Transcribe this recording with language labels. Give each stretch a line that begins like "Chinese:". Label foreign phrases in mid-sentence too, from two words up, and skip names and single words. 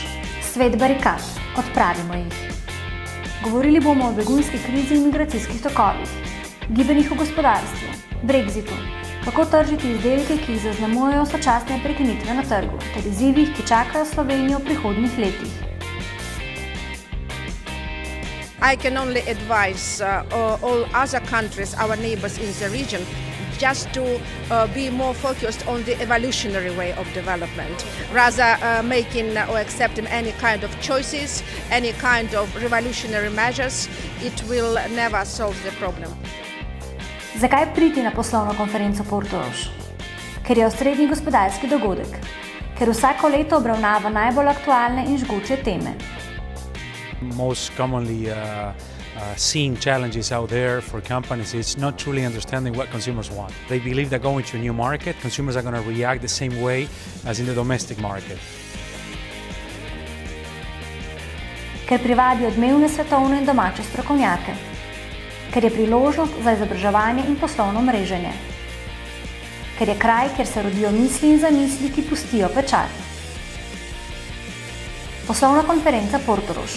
Slovenian: Svet barikad. Odpravimo jih. Govorili bomo o begunski krizi in migracijskih tokovih, gibanjih v gospodarstvu, Brexitu, kako tržiti izdelke, ki jih zaznamujejo sočasne prekinitve na trgu, ter izzivih, ki čakajo Slovenijo v prihodnjih letih.
English: I can only advise all other countries, our neighbors in the region, just to be more focused on the evolutionary way of development, rather making or accepting any kind of choices, any kind of revolutionary measures. It will never solve the problem.
Slovenian: Zakaj priti na poslovno konferenco Portorož? Ker je osrednji gospodarski dogodek, ker vsako leto obravnava najbolj aktualne in žgoče teme.
English: Most commonly seeing challenges out there for companies is not truly understanding what consumers want. They believe that going to a new market, consumers are going to react the same way as in the domestic market.
Slovenian: Ker privabi odmevne svetovne in domače strokovnjake. Ker je priložnost za izobraževanje in poslovno mreženje. Ker je kraj, kjer se rodijo misli in zamisli, ki pustijo pečat. Poslovna konferenca Portorož.